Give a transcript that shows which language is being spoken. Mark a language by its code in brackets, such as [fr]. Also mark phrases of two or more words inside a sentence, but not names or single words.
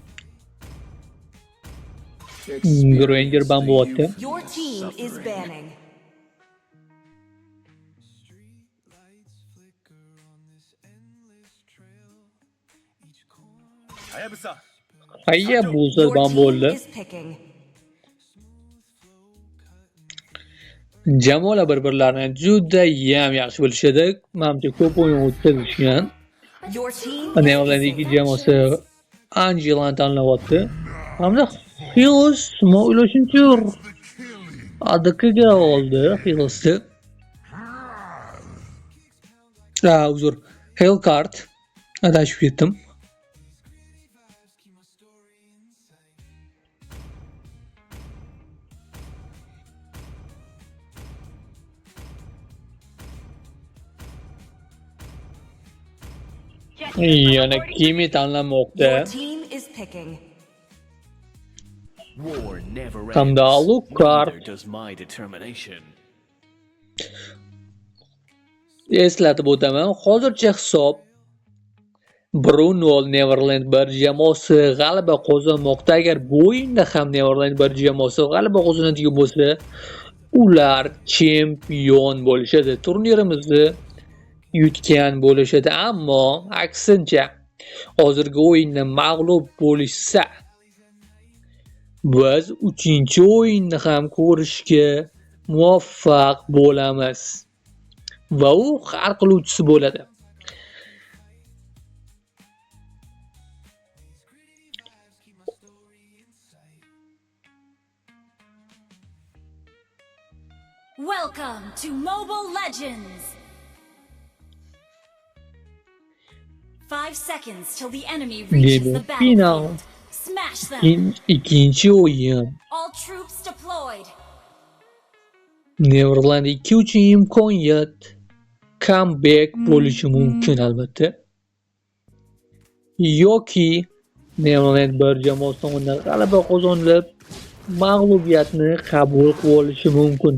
[uz] Granger ban bo'lyapti. [en] Your team is banning. Hayabusa. [uz] Hayya bo'lsa [en] Your ban team [uz] bo'ldi. [en] is picking. [uz] Jamoalar bir-birlarini juda ham yaxshi bilishadi. Menimcha ko'p o'yin o'tkazishgan. [en] Your team [uz] Neverland 2 jamoasi Angelani tanlayapti. Hamda Hills men o'ylashimcha ADKga oldi Hillsni. Uzr. Hellcard. Adashib ketdim. Yana Kimi tanlamoqda. [en] Your team is picking. War never [uz] Hamda [en] ends. Alucard. Neither does my determination. [uz] Eslatib o'taman, hozircha hisob 1-0 Neverland bir jamoasi g'alaba qozonmoqda. Agar bu o'yinda ham Neverland bir jamoasi g'alaba qozonadigan bo'lsa, ular chempion bo'lishadi. Turnirimizni yutgan bo'lishadi, ammo aksincha hozirgi o'yinda mag'lub bo'lishsa, biz 3-o'yinni ham ko'rishga muvaffaq bo'lamiz. Va u hal qiluvchisi bo'ladi. [en] Welcome to Mobile Legends! 5 seconds till the enemy reaches the [uz] Demak, final. [en] battlefield. Smash them! [uz] Ikkinchi o'yin. [en] All troops deployed! [uz] Neverland 2 uchun imkoniyat comeback bo'lishi mumkin albatta. Yoki Neverland bir jamoasi tomonidan g'alaba qozonilib, mag'lubiyatni qabul qilib olishi mumkin.